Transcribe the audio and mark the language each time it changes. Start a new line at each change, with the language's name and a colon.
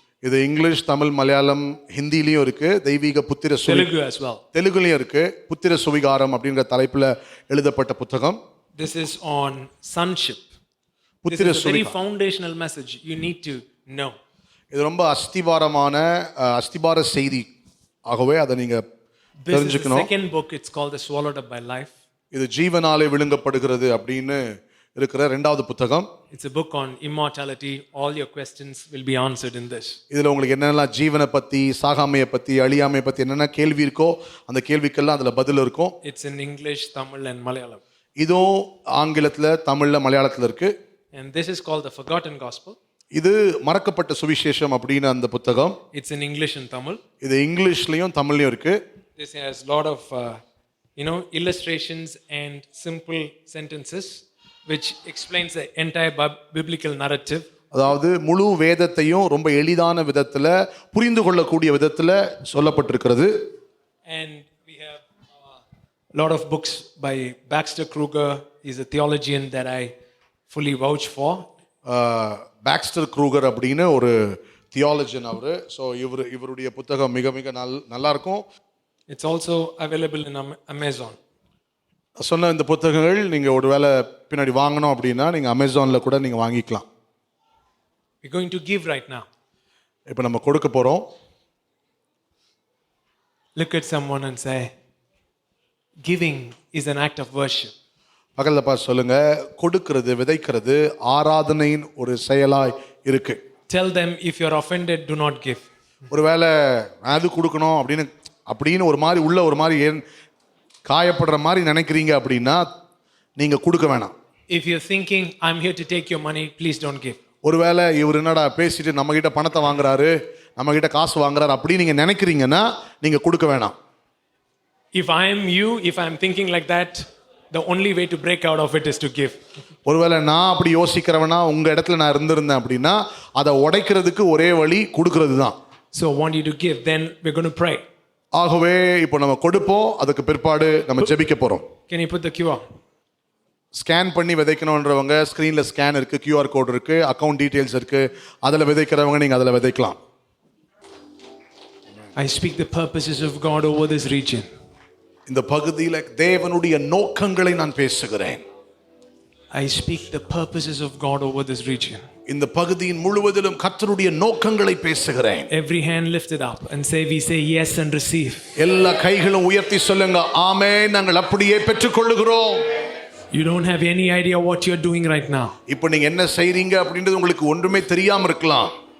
Tamil: இது இங்கிலீஷ், தமிழ், மலையாளம், ஹிந்திலையும் இருக்கு. தெய்வீக புத்திர
English: Telugu as well.
Tamil: தெலுங்குலையும் இருக்கு. புத்திர சுவிகாரம் அப்படின்ற தலைப்பில் எழுதப்பட்ட புத்தகம்.
English: This is on sonship. This
Tamil: புத்திர
English: is a very
Tamil: சுவிகாரம்.
English: foundational message you need to know.
Tamil: இது ரொம்ப அஸ்திபார செய்தி. ஆகவே அதை நீங்க
English: This is the
Tamil: தெரிஞ்சுக்கணும்.
English: second book. It's called The Swallowed Up by Life.
Tamil: இது ஜீவனாலே விழுங்கப்படுகிறது அப்படின்னு இருக்கிற 2வது புத்தகம்.
English: It's a book on immortality. All your questions will be answered in this.
Tamil: இதுல உங்களுக்கு என்னெல்லாம் ஜீவனை பத்தி, சாகாமையை பத்தி, அழியாமையை பத்தி என்னென்ன கேள்வி இருக்கோ அந்த கேள்விக்கெல்லாம் அதுல பதில் இருக்கும்.
English: It's in English, Tamil and Malayalam.
Tamil: இதுவும் ஆங்கிலத்துல, தமிழ்ல, மலையாளத்துல இருக்கு.
English: And this is called The Forgotten Gospel.
Tamil: இது மறக்கப்பட்ட சுவிசேஷம் அப்படின்னு அந்த புத்தகம்.
English: It's in English and Tamil.
Tamil: இது இங்கிலீஷ்லயும் தமிழ்லயும் இருக்கு.
English: This has a lot of illustrations and simple sentences which explains the entire biblical narrative.
Tamil: அதாவது முழு வேதத்தையும் ரொம்ப எளிதான விதத்துல, புரிந்து கொள்ளக்கூடிய விதத்துல சொல்லப்பட்டிருக்கிறது.
English: And we have a lot of books by Baxter Kruger. He's a theologian that I fully vouch for.
Tamil: Boxster Kruger அப்படின்னு ஒரு தியாலஜியன் அவரு. ஸோ இவருடைய புத்தகம் மிக மிக நல்லா இருக்கும்.
English: It's also available in Amazon.
Tamil: சொன்ன இந்த புத்தகங்கள் நீங்கள் ஒருவேளை பின்னாடி வாங்கணும் அப்படின்னா நீங்கள் அமேசானில் கூட நீங்கள் வாங்கிக்கலாம்.
English: We're going to give right now.
Tamil: இப்போ நம்ம கொடுக்க போகிறோம்.
English: Look at someone and say, giving is an act of worship.
Tamil: பக்கத்தில் பார்த்து சொல்லுங்க, கொடுக்கிறது, விதைக்கிறது ஆராதனையின் ஒரு செயலாய் இருக்கு.
English: Tell them, if you're offended, do not give.
Tamil: ஒருவேளை அது கொடுக்கணும் அப்படின்னு ஒரு மாதிரி உள்ள ஒரு மாதிரி காயப்படுற மாதிரி நினைக்கிறீங்க அப்படின்னா நீங்க கொடுக்க வேணாம்.
English: If you're thinking, I'm here to take your money, please don't give.
Tamil: ஒருவேளை இவர் என்னடா பேசிட்டு நம்ம கிட்ட பணத்தை வாங்குறாரு, நம்ம கிட்ட காசு வாங்குறாரு அப்படின்னு நீங்க நினைக்கிறீங்கன்னா நீங்க கொடுக்க வேணாம்.
English: If I am you, if I'm thinking like that, the only way to break out of it is to give.
Tamil: ஒருவேளை நான் அப்படி யோசிக்கிறவனா உங்க இடத்துல நான் இருந்திருந்தேன் அப்படின்னா அதை உடைக்கிறதுக்கு ஒரே வழி கொடுக்கிறது தான்.
English: So I want you to give, then we're going to pray.
Tamil: ஆகவே இப்போ நம்ம கொடுப்போம், அதுக்கு பிற்பாடு நம்ம ஜெபிக்க போறோம்.
English: Can you put the QR?
Tamil: Scan பண்ணி விதைக்கணுன்றவங்க ஸ்க்ரீனில் ஸ்கேன் இருக்குது, கியூஆர் கோட் இருக்குது, அக்கௌண்ட் டீட்டெயில்ஸ் இருக்குது, அதில் விதைக்கிறவங்க நீங்கள் அதில் விதைக்கலாம்.
English: I speak the purposes of God over this region.
Tamil: இந்த பகுதியில் தேவனுடைய நோக்கங்களை நான் பேசுகிறேன்.
English: I speak the purposes of God over this region.
Tamil: இந்த பகுதியின் முழுவதிலும் கர்த்தருடைய நோக்கங்களை பேசுகிறேன்.
English: Every hand lifted up and we say yes and receive.
Tamil: எல்லா கைகளும் உயர்த்தி சொல்லுங்க, ஆமென், நாங்கள் அப்படியே பெற்றுக்கொள்ளுகிறோம்.
English: You don't have any idea what you're doing right now.
Tamil: இப்போ நீங்க என்ன செய்றீங்க அப்படின்றது உங்களுக்கு ஒன்றுமே தெரியாம இருக்கலாம்.